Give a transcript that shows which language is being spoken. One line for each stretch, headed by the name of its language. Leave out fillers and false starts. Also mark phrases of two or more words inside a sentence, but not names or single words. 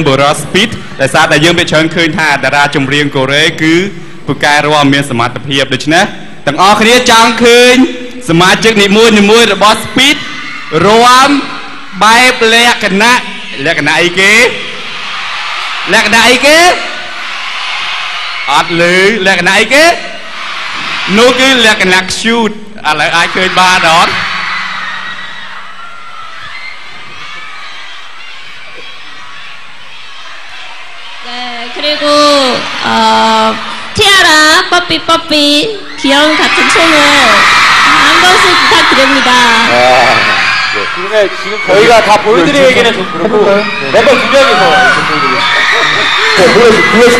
Khmer: បរិសុទ្ធ Speed ដែលសារតែយើងបានច្រើនឃើញថាតារាចម្រៀងកូរ៉េគឺពូកែរាល់មានសមត្ថភាពដូច្នេះទាំងអស់គ្នាចង់ឃើញសមាជិកនីមួយៗរបស់ Speed រាំបែបលក្ខណៈអីគេអត់លឺលក្ខណៈអីគេនោះគឺលក្ខណៈ cute ឥឡូវអាចឃើញបានអត់
Korean: 네, 그리고 티아라 뽀삐 귀여운 같은 춤을 한 번씩 부탁드립니다. 네, 그러면 지금 저희가 다 보여드리기에는 좀 그렇고 멤버 2명이서 네, 보여줄게.